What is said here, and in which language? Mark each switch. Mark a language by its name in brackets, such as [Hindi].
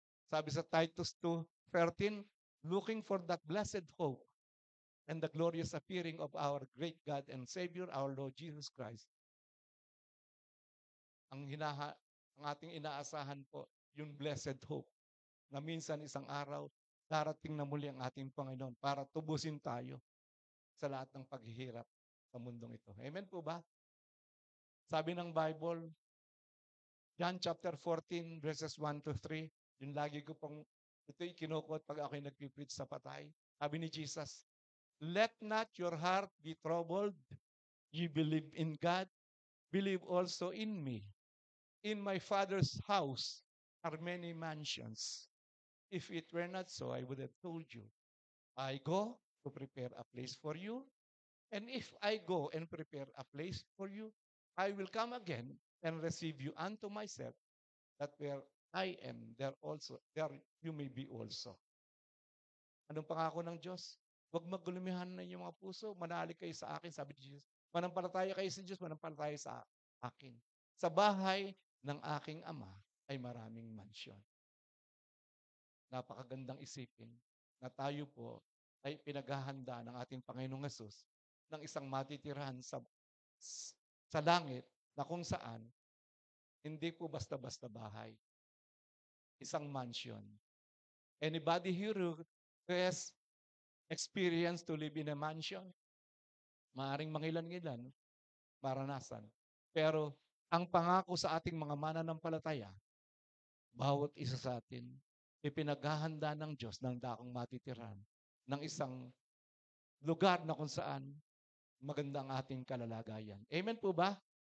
[Filipino] Sabi sa [English] Titus 2:13, looking for that blessed hope and the glorious appearing of our great God and Savior, our Lord Jesus Christ. [Filipino] Ang ating inaasahan po, yung [English] blessed hope, [Filipino] na minsan isang araw, darating na muli ang ating Panginoon para tubusin tayo sa lahat ng paghihirap sa mundong ito. Amen po ba? Sabi ng Bible, John chapter 14, verses 1 to 3, yung lagi ko pong, ito'y kinukot pag ako'y nagpipreach sa patay. Sabi ni Jesus, [English] let not your heart be troubled. You believe in God, believe also in me. In my Father's house are many mansions. If it were not so, I would have told you. I go to prepare a place for you. And if I go and prepare a place for you, I will come again and receive you unto myself, that where I am, there you may be also. [Filipino] Anong pangako ng Diyos? Huwag magulumihan na inyong mga puso, manalig kayo sa akin, sabi ni Jesus. Manampalataya kayo sa Diyos, manampalataya sa akin. Sa bahay ng aking Ama ay maraming mansyon. Napakagandang isipin na tayo po ay pinaghahanda ng ating Panginoong Hesus ng isang matitirahan sa langit na kung saan hindi po basta-basta bahay. Isang mansion. [English] Anybody here who has experience to live in a mansion? [Filipino] Maaring mangilan-ngilan, maranasan. Pero ang pangako sa ating mga mananampalataya, bawat isa sa atin, ipinaghahanda ng Diyos ng dakong matitirahan ng isang lugar na kung saan maganda ang ating kalalagayan. Amen po ba?